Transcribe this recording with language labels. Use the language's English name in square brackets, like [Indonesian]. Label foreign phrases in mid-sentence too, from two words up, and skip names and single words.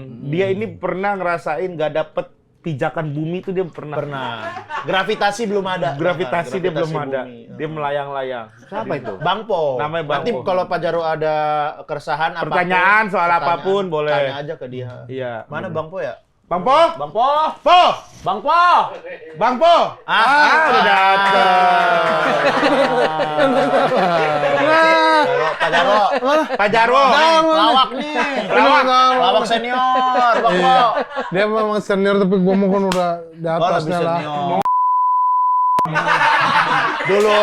[Indonesian] Dia ini pernah ngerasain nggak dapat pijakan bumi itu dia pernah. Pernah. Gravitasi belum ada. Gravitasi dia belum Gravitasi ada. bumi. Dia melayang-layang. Siapa itu? Bang Po. Namanya Bang Nanti Po. kalau Pak Jarwo ada keresahan Pertanyaan soal apapun boleh. Tanya aja ke dia. Iya. Mana Bang Po ya? Bang Po? Bang Po. Po! Bang Po. Bang Po! Udah dateng. Pak Jarwo. Pak Jarwo. Lawak nih. Lawak senior, Bang Po. Dia memang senior tapi gua mau kan udah di atasnya lah. Dulu.